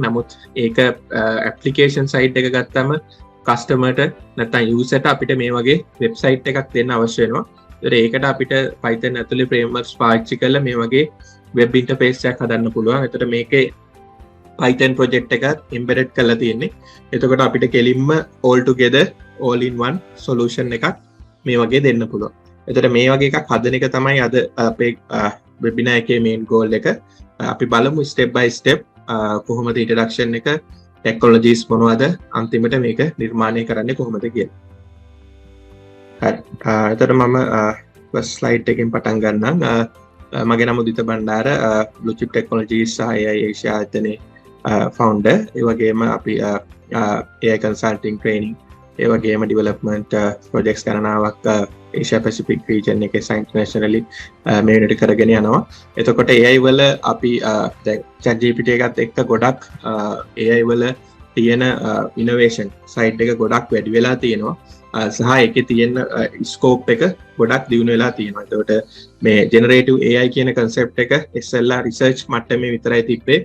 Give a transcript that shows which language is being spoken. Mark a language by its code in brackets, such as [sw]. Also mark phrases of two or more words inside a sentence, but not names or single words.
[si] නමුත් ඒක [en] application side [si] එක ගත්තාම customer ට නැත්නම් user ට අපිට මේ වගේ website එකක් දෙන්න අවශ්‍ය වෙනවා. ඒකට අපිට Python ඇතුලේ frameworks පාවිච්චි කරලා මේ වගේ [en] web interface [si] එකක් හදන්න පුළුවන්. එතකොට මේකේ [en] Python project [si] එකත් embedded කරලා තියෙන්නේ. එතකොට අපිට කෙලින්ම [en] all together all in one solution [si] එකක් මේ වගේ දෙන්න පුළුවන්. එතකොට මේ වගේ එකක් හදන එක තමයි අද අපේ webinar එකේ [en] main goal [si] එක. අපි බලමු [en] step by step [si] කොහොමද introduction එක technologies මොනවද අන්තිමට මේක නිර්මාණය කරන්නේ කොහොමද කියලා. හරි. එතකොට මම [en] first slide [si] එකෙන් පටන් ගන්නම්. මගේ නම උදිත බණ්ඩාර [en] blue chip technologies [si] සහ AI Asia ආයතනයේ founder. ඒ වගේම අපි [en] AI consulting training [si] ඒ වගේම [en] development projects [si] ගණනාවක් [en] Asia Pacific region [si] එකේ internationally මේකට කරගෙන යනවා. එතකොට AI වල අපි දැන් ChatGPT එකත් එක්ක ගොඩක් AI වල තියෙන [en] innovation side [si] එක ගොඩක් වැඩි වෙලා තියෙනවා. සහ ඒකේ තියෙන scope එක ගොඩක් දියුණු වෙලා තියෙනවා. එතකොට මේ [en] generative AI [si] කියන concept එක ඉස්සෙල්ලා research මට්ටමේ විතරයි තිබ්බේ.